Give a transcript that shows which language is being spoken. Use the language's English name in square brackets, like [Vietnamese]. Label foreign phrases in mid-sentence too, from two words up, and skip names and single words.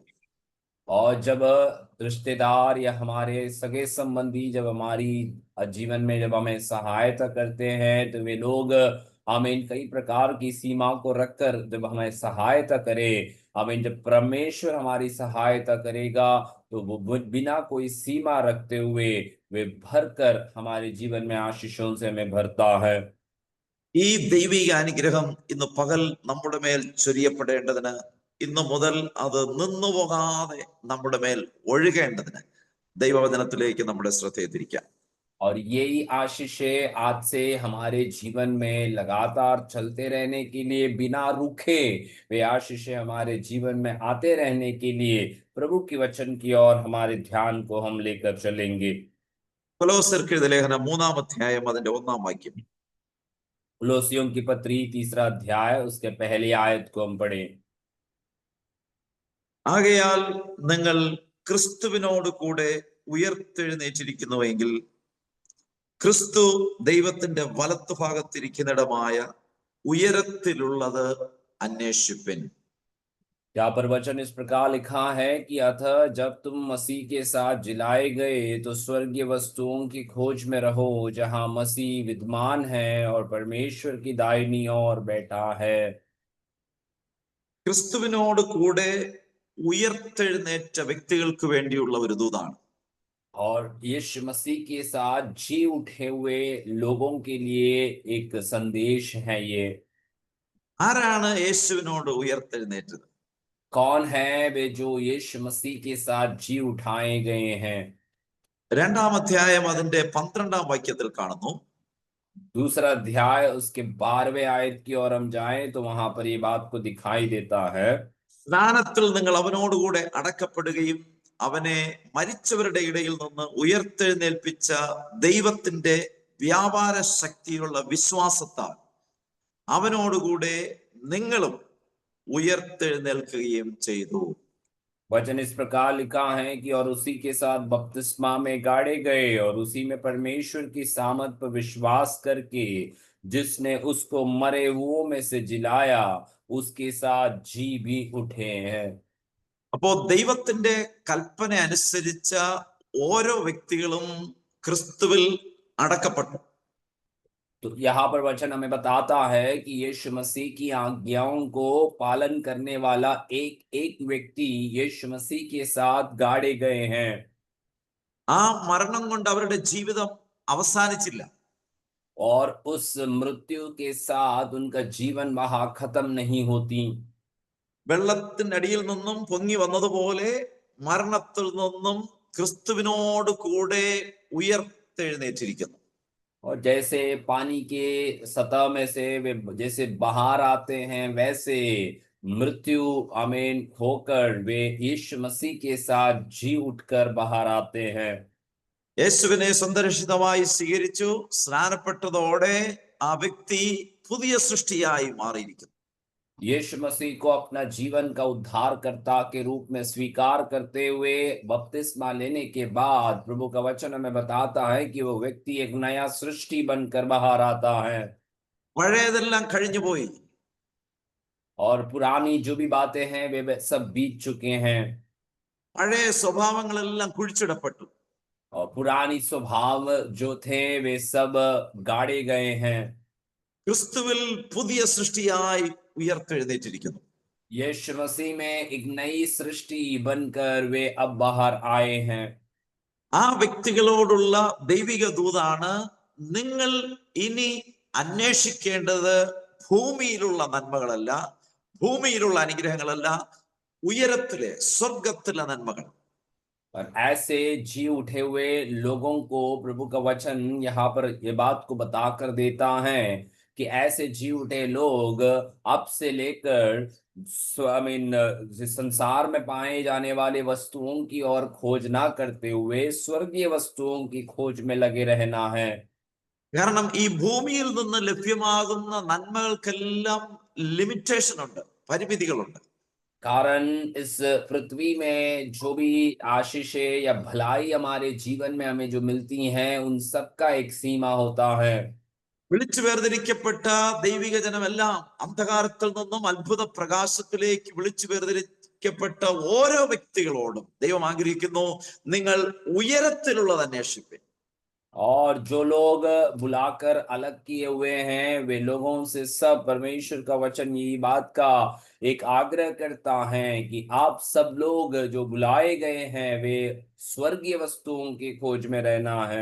[Hindi] और जब रिश्तेदार या हमारे सगे संबंधी जब हमारी जीवन में जब हमें सहायता करते हैं तो वे लोग हमें कई प्रकार की सीमा को रखकर जब हमें सहायता करे, हमें जब परमेश्वर हमारी सहायता करेगा तो वो बिना कोई सीमा रखते हुए वे भरकर हमारे जीवन में आशीषों से हमें भरता है। [Malayalam] ഈ ദൈവിക അനുഗ്രഹം ഇന്ന് പകൽ നമ്മുടെ മേൽ ചൊരിയപ്പെടേണ്ടതിന്, ഇന്നു മുതൽ അത് നിന്നുപോകാതെ നമ്മുടെ മേൽ ഒഴുകേണ്ടതിന് ദൈവവചനത്തിലേക്ക് നമ്മുടെ ശ്രദ്ധയെ തിരിക്കാം. [Hindi] और यही आशीषें आज से हमारे जीवन में लगातार चलते रहने के लिए बिना रुके वे आशीषें हमारे जीवन में आते रहने के लिए प्रभु के वचन की ओर हमारे ध्यान को हम लेकर चलेंगे। [Malayalam] കൊലോസ്യർക്ക് എഴുതിയ ലേഖനം 3-ാം അധ്യായം അതിന്റെ 1-ാം വാക്യം. [Hindi] कुलोसियों की पत्री 3रा अध्याय उसके पहली आयत को हम पढ़ें। [Malayalam] ആകയാൽ നിങ്ങൾ ക്രിസ്തുവിനോട് കൂടെ ഉയർത്തെഴുന്നേറ്റിരിക്കുന്നുവെങ്കിൽ ക്രിസ്തു ദൈവത്തിന്റെ വലത്തുഭാഗത്തിരിക്കുന്നിടമായ ഉയരത്തിലുള്ളത് അന്വേഷിപ്പിൻ. [Hindi] यहाँ पर वचन इस प्रकार लिखा है कि अतः जब तुम मसीह के साथ जिलाए गए तो स्वर्गीय वस्तुओं की खोज में रहो जहां मसीह विद्यमान है और परमेश्वर की दाहिनी ओर बैठा है। [Malayalam] ക്രിസ്തുവിനോട് കൂടെ ഉയർത്തെഴുന്നേറ്റ വ്യക്തികൾക്ക് വേണ്ടിയുള്ള ഒരു ദൂതാണ്. [Hindi] और यीशु मसीह के साथ जी उठे हुए लोगों के लिए एक संदेश है ये। [Malayalam] ആരാണ് യേശുവിനോട് ഉയർത്തെഴുന്നേറ്റത്? [Hindi] कौन है वे जो यीशु मसीह के साथ जी उठाए गए हैं? [Malayalam] 2-ാം അധ്യായം അതിന്റെ 12-ാം വാക്യത്തിൽ കാണുന്നു. [Hindi] दूसरा अध्याय उसके 12वें आयत की ओर हम जाएं तो वहां पर ये बात को दिखाई देता है। [Malayalam] സ്നാനത്തിൽ നിങ്ങൾ അവനോടുകൂടെ അടക്കപ്പെടുകയും അവനെ മരിച്ചവരുടെ ഇടയിൽ നിന്ന് ഉയർത്തെഴുന്നേൽപ്പിച്ച ദൈവത്തിന്റെ വ്യാപാര ശക്തിയിലുള്ള വിശ്വാസത്താൽ അവനോടുകൂടെ നിങ്ങളും ഉയർത്തെഴുന്നേൽക്കുകയും ചെയ്തു. [Hindi] वचन इस प्रकार लिखा है कि और उसी के साथ बपतिस्मा में गाड़े गए और उसी में परमेश्वर की सामर्थ पर विश्वास करके जिसने उसको मरे हुओं में से जिलाया उसके साथ जी भी उठे हैं। [Malayalam] അപ്പോ ദൈവത്തിന്റെ കൽപ്പന അനുസരിച്ച ഓരോ വ്യക്തികളും ക്രിസ്തുവിൽ അടക്കപ്പെട്ടു. [Hindi] तो यहाँ पर वचन हमें बताता है कि यीशु मसीह की आज्ञाओं को पालन करने वाला एक एक व्यक्ति यीशु मसीह के साथ गाड़े गए हैं। [Malayalam] ആ മരണം കൊണ്ട് അവരുടെ ജീവിതം അവസാനിച്ചില്ല. [Hindi] और उस मृत्यु के साथ उनका जीवन वहां खत्म नहीं होती। [Malayalam] വെള്ളത്തിനടിയിൽ നിന്നും പൊങ്ങി വന്നതുപോലെ മരണത്തിൽ നിന്നും ക്രിസ്തുവിനോട് കൂടെ ഉയർത്തെഴുന്നേറ്റിരിക്കുന്നു. [Hindi] और जैसे पानी के सतह में से वे जैसे बाहर आते हैं वैसे मृत्यु आमीन होकर वे यीशु मसीह के साथ जी उठकर बाहर आते हैं। [Malayalam] യേശുവിനെ സ്വന്തരക്ഷിതമായി സ്വീകരിച്ചു. സ്നാനപ്പെട്ടതോടെ ആ വ്യക്തി പുതിയ സൃഷ്ടിയായി മാറിയിരിക്കുന്നു. [Hindi] यीशु मसीह को अपना जीवन का उद्धारकर्ता के रूप में स्वीकार करते हुए बपतिस्मा लेने के बाद प्रभु का वचन हमें बताता है कि वो व्यक्ति एक नया सृष्टि बनकर बाहर आता है। [Malayalam] പഴയതെല്ലാം കഴിഞ്ഞുപോയി. [Hindi] और पुरानी जो भी बातें हैं वे सब बीत चुके हैं [Malayalam] പഴയ സ്വഭാവങ്ങളെല്ലാം കുഴിച്ചിടപ്പെട്ടു. [Hindi] और पुरानी स्वभाव जो थे वे सब गाड़े गए हैं. [Malayalam] ക്രിസ്തുവിൽ പുതിയ സൃഷ്ടിയായി ഉയർത്തെഴുന്നേറ്റിരിക്കുന്നു. [Hindi] यीशु मसीह में एक नई सृष्टि बनकर वे अब बाहर आए हैं. [Malayalam] ആ വ്യക്തികളോടുള്ള ദൈവിക ദൂതാണ്, നിങ്ങൾ ഇനി അന്വേഷിക്കേണ്ടത് ഭൂമിയിലുള്ള നന്മകളല്ല, ഭൂമിയിലുള്ള അനുഗ്രഹങ്ങളല്ല, ഉയരത്തിലെ സ്വർഗത്തിലെ നന്മകൾ. [Hindi] और ऐसे जी उठे हुए लोगों को प्रभु का वचन यहाँ पर ये बात को बताकर देता है कि ऐसे जी उठे लोग अब से लेकर संसार में पाए जाने वाले वस्तुओं की ओर खोज ना करते हुए स्वर्गीय वस्तुओं की खोज में लगे रहना है. [Malayalam] കാരണം ഈ ഭൂമിയിൽ നിന്ന് ലഭ്യമാകുന്ന നന്മകൾക്കെല്ലാം ലിമിറ്റേഷൻ ഉണ്ട്, പരിമിതികളുണ്ട്. [Hindi] कारण इस पृथ्वी में जो भी आशीषें या भलाई हमारे जीवन में हमें जो मिलती हैं उन सब का एक सीमा होता है. [Malayalam] വിളിച്ചു വേർതിരിക്കപ്പെട്ട ദൈവിക ജനമെല്ലാം അന്ധകാരത്തിൽ നിന്നും അത്ഭുത പ്രകാശത്തിലേക്ക് വിളിച്ചു വേർതിരിക്കപ്പെട്ട ഓരോ വ്യക്തികളോടും ദൈവം ആഗ്രഹിക്കുന്നു, നിങ്ങൾ ഉയരത്തിലുള്ളത് അന്വേഷിപ്പീൻ. [Hindi] और जो लोग बुलाकर अलग किए हुए हैं वे लोगों से सब परमेश्वर का वचन यही बात का एक आग्रह करता है कि आप सब लोग जो बुलाए गए हैं वे स्वर्गीय वस्तुओं की खोज में रहना है.